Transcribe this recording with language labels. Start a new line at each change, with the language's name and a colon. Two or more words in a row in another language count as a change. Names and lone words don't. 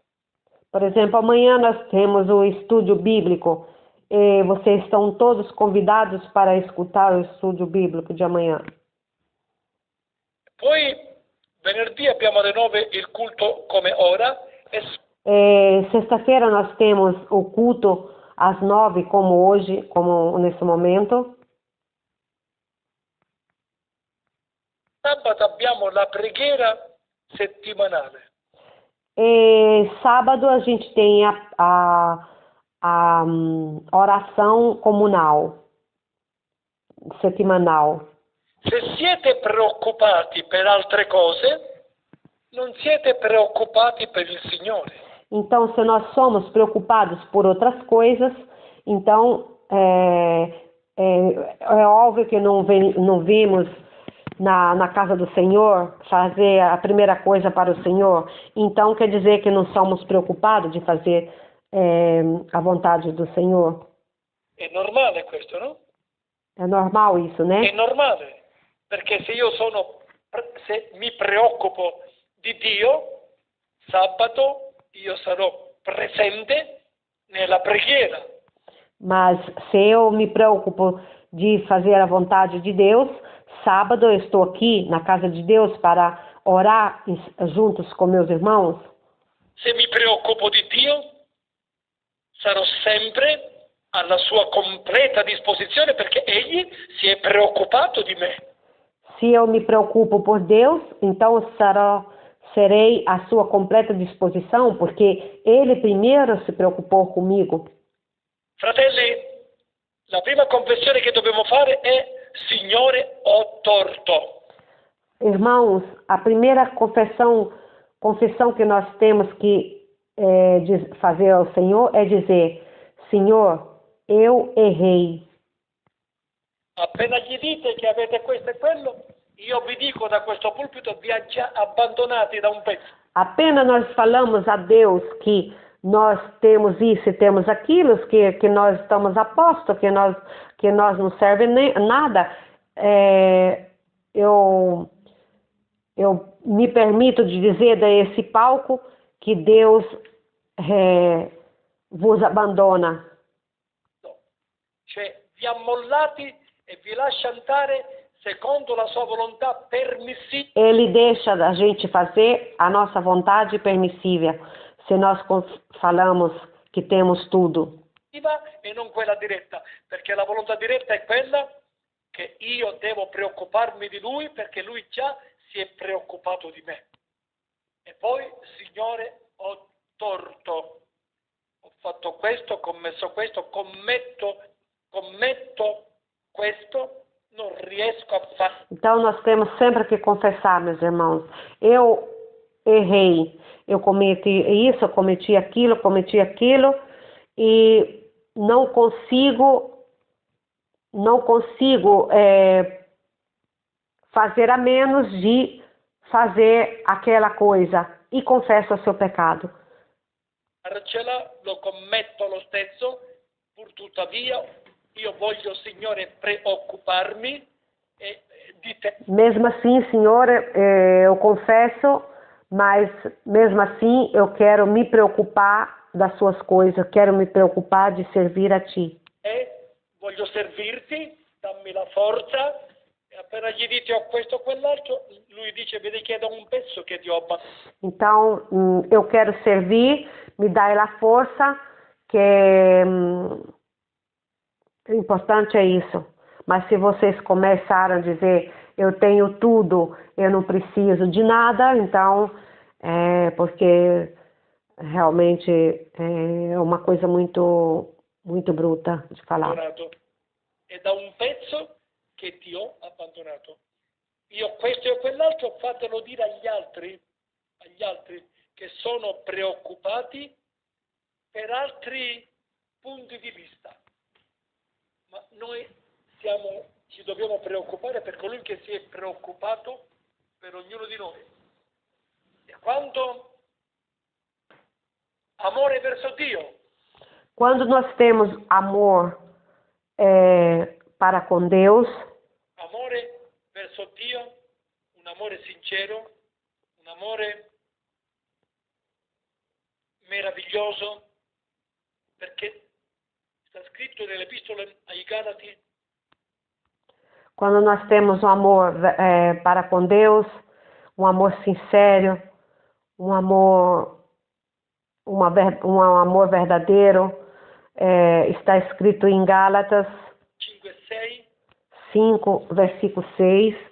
Portuguese: Por exemplo, amanhã nós temos o estúdio bíblico e vocês estão todos convidados para escutar o estúdio bíblico de amanhã.
Italian: Poi venerdì abbiamo alle 9 il culto come ora
Portuguese: Sexta-feira nós temos o culto às 9, como hoje, como nesse momento.
Italian: Sabato abbiamo la preghiera settimanale.
Portuguese: E sábado a gente tem a oração comunal, semanal.
Italian: Se siete preoccupati per altre cose, non siete preoccupati per il Signore.
Portuguese: Então, se nós somos preocupados por outras coisas, então é óbvio que não vimos na casa do Senhor fazer a primeira coisa para o Senhor. Então, quer dizer que não somos preocupados de fazer a vontade do Senhor.
Italian: È normale questo, no?
Portuguese: É normal isso, né?
Italian: È normale, perché se mi preoccupo di Dio, sabato io sarò presente nella preghiera.
Portuguese: Mas se eu me preocupo de fazer a vontade de Deus, sábado eu estou aqui na casa de Deus para orar juntos com meus irmãos.
Italian: Se mi preoccupo di Dio, sarò sempre alla sua completa disposizione perché Egli si è preoccupato di me.
Portuguese: Se eu me preocupo por Deus, então eu serei à sua completa disposição, porque Ele primeiro se preocupou comigo.
Italian: Fratelli, la prima confessione che dobbiamo fare è: Signore, ho torto.
Portuguese: Irmãos, a primeira confissão que nós temos que fazer ao Senhor é dizer: Senhor, eu errei.
Italian: Appena gli dite che avete questo e quello, io vi dico da questo pulpito, vi ha già abbandonati da un pezzo.
Portuguese: Apenas nós falamos a Deus que nós temos isso e temos aquilo, que nós estamos a posto, que nós não serve nada, eu me permito de dizer desse palco que Deus vos abandona.
Italian: Cioè, vi ha mollati e vi lascia andare secondo la sua volontà permissiva.
Portuguese: Ele deixa a gente fazer a nossa vontade permissível, se nós falamos que temos tudo.
Italian: E non quella diretta, perché la volontà diretta è quella che io devo preoccuparmi di lui perché lui già si è preoccupato di me. E poi, Signore, ho torto, ho fatto questo, ho commesso questo, commetto questo, non riesco a fare.
Portuguese: Então nós temos sempre que confessar, meus irmãos. Eu errei, eu cometi isso, eu cometi aquilo e não consigo fazer a menos de fazer aquela coisa e confesso o seu pecado.
Italian: Farcela, lo commetto lo stesso, pur tuttavia io voglio, Signore, preoccuparmi di te.
Portuguese: Mesmo assim, Senhor, eu confesso, mas mesmo assim eu quero me preocupar das suas coisas, quero me preocupar de servir a Ti.
Italian: Voglio servirti, dammi la forza. E appena gli dite ho questo o quell'altro, lui dice: vi richiedo un pezzo che ti ho abbandonato.
Portuguese: Então, eu quero servir, me dai la força, que o importante é isso. Mas se vocês começaram a dizer, eu tenho tudo, eu não preciso de nada, então, porque realmente é uma coisa muito, muito bruta de falar.
Italian: È da un pezzo che ti ho abbandonato. Io questo e quell'altro, fatelo dire agli altri che sono preoccupati per altri punti di vista. Ma noi ci dobbiamo preoccupare per colui che si è preoccupato per ognuno di noi. E quando amore verso Dio.
Portuguese: Quando nós temos amor para com Deus,
Italian: amore verso Dio, un amore sincero, un amore meraviglioso, perché sta scritto nell'Epistola ai Galati.
Portuguese: Quando nós temos um amor para com Deus, um amor sincero, um amor verdadeiro, está escrito em Gálatas 5, versículo 6.